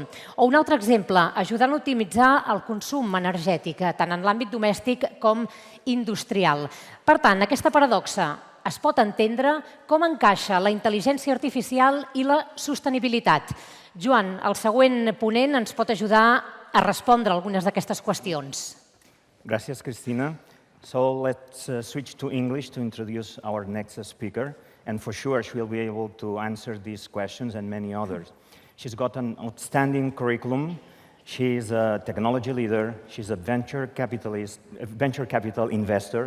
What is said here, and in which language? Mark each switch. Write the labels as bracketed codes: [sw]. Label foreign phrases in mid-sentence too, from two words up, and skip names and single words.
[ca] O un altre exemple, ajudant a optimitzar el consum energètic, tant en l'àmbit domèstic com industrial. Per tant, aquesta paradoxa es pot entendre com encaixa la intel·ligència artificial i la sostenibilitat. Joan, el següent ponent ens pot ajudar a respondre algunes d'aquestes qüestions. Gràcies, Cristina. [en] So let's switch to English to introduce our next speaker. And for sure, she will be able to answer these questions and many others. She's got an outstanding curriculum. She's a technology leader. She's a venture capital investor.